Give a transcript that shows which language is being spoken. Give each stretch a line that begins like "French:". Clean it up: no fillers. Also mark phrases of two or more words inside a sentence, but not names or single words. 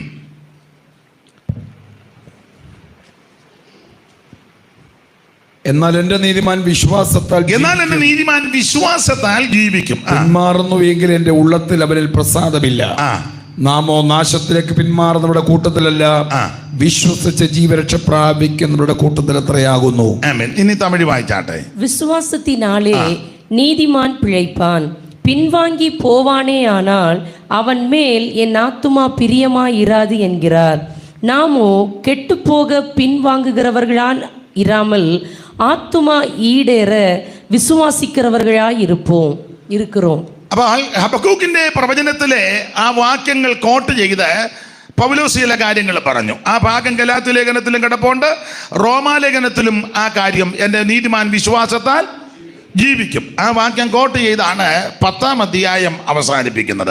Malayalam: എന്നാൽ എന്റെ നീതിമാൻ വിശ്വാസത്താൽ ജീവിക്കും. പിന്മാറുന്നു എങ്കിൽ എന്റെ ഉള്ളത്തിൽ അവനിൽ പ്രസാദമില്ല. നാമോ നാശത്തിലേക്ക് പിന്മാറുന്നവരുടെ കൂട്ടത്തിലല്ല, വിശ്വസിച്ച് ജീവരക്ഷ പ്രാപിക്കുന്നവരുടെ കൂട്ടത്തിൽ എത്രയാകുന്നു. ഇനി തമിഴ് വായിച്ചാട്ടെ.
Tamil: விசுவாசத்தினாலே நீதிமான் பிழைப்பான், பின்வாங்கி போவானே ஆனால் அவன் மேல் என் ஆத்துமா பிரியமாயிராது என்கிறார். நாமோ கெட்டுப்போக பின்வாங்குகிறவர்களால் இராமல் ஆத்துமா ஈடேற விசுவாசிக்கிறவர்களாய் இருக்கிறோம்.
Malayalam: അപ്പോൾ ഹബക്കൂക്കിൻ്റെ പ്രവചനത്തിലെ ആ വാക്യങ്ങൾ കോട്ട് ചെയ്ത് പൗലോസ് ചില കാര്യങ്ങൾ പറഞ്ഞു. ആ ഭാഗം ഗലാത്യ ലേഖനത്തിലും കിടപ്പുണ്ട്, റോമാലേഖനത്തിലും ആ കാര്യം, എൻ്റെ നീതിമാൻ വിശ്വാസത്താൽ ജീവിക്കും. ആ വാക്യം കോട്ട് ചെയ്താണ് 10-ാം അധ്യായം അവസാനിപ്പിക്കുന്നത്.